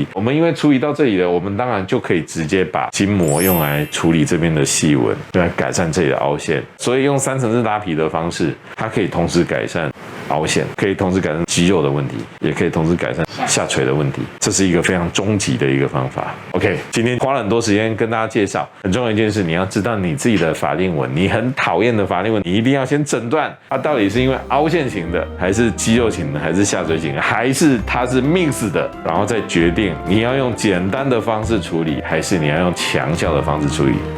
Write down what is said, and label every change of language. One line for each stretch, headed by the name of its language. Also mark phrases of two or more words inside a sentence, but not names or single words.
Chinese: 我們因為處理到這裡了，我們當然就可以直接把筋膜用來處理這邊的細紋，用來改善這裡的凹陷。所以用3層式拉皮的方式，它可以同時改善凹陷，可以同時改善肌肉的問題，也可以同時改善下垂的問題。這是一個非常終極的一個方法。OK，今天花了很多時間跟大家介紹，很重要的一件事，你要知道你自己的法令紋，你很討厭的法令紋，你一定要先診斷它到底是因為凹陷型的，還是肌肉型的，還是下垂型的，還是它是 mix 的，然後再決定你要用簡單的方式處理，還是你要用強效的方式處理。